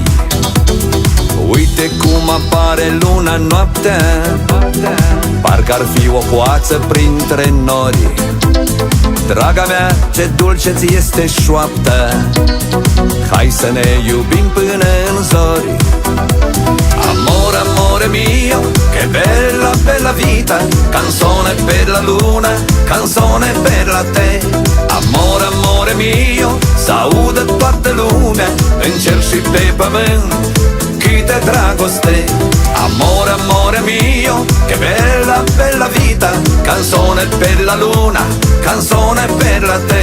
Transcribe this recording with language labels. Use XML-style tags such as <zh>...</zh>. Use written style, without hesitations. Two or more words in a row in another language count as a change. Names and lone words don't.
<ro>Uite cum apare luna noaptea, parcă ar fi o coață printre nori. Draga mea, ce dulce ți este șoapta, hai să ne iubim până în zori.</ro> <it>Amore, amore mio, che bella, bella vita, canzone per la luna, canzone per la te. Amore, amore mio,</it> <ro>s-audă toată lumea, în cer și pe pământ, câte dragoste.</ro> <it>Amore, amore mio, che bella, bella vita, canzone per la luna, canzone per la te.</it>